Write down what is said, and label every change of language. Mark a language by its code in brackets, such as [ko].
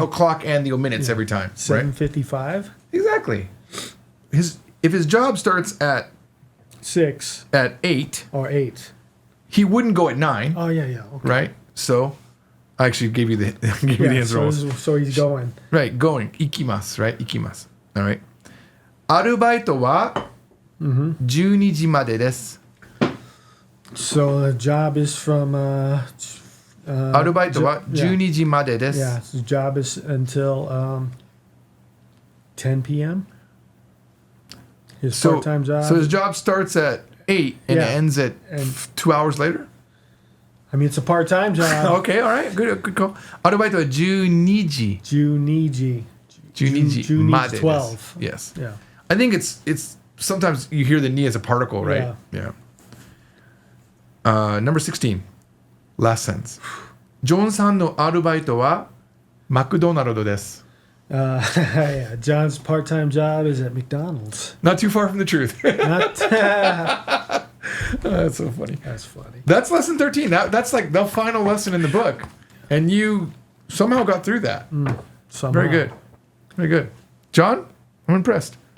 [en] o'clock and the minutes every time. 7:55. Right? Exactly. If his job starts at 6 at 8 or 8. he wouldn't go at 9. Oh yeah. Okay. Right? So I actually gave you the answer. So he's going. Right, going. [ja] 行きます right? 行きます All right. アルバイトは12時までです。 [en] So the job is from [ja] アルバイトは12時までです。 [en] Yeah, so the job is until 10 p.m. His part-time job. So his job starts at 8 and ends at 2 hours later? I mean, it's a part-time job. Okay, all right. Good call. [ja] アルバイトは12時。 12時。 12時までです。 [en] 12. Yes. Yeah. I think it's sometimes you hear the ni as a particle, right? Yeah. Number 16. Last sentence. [ja] ジョンさんのアルバイトはマクドナルドです。 [en] Yeah, John's part-time job is at McDonald's. Not too far from the truth. That's so funny. That's funny. That's lesson 13. That's like the final lesson in the book. And you somehow got through that. Somehow. Very good. Very good. John, I'm impressed.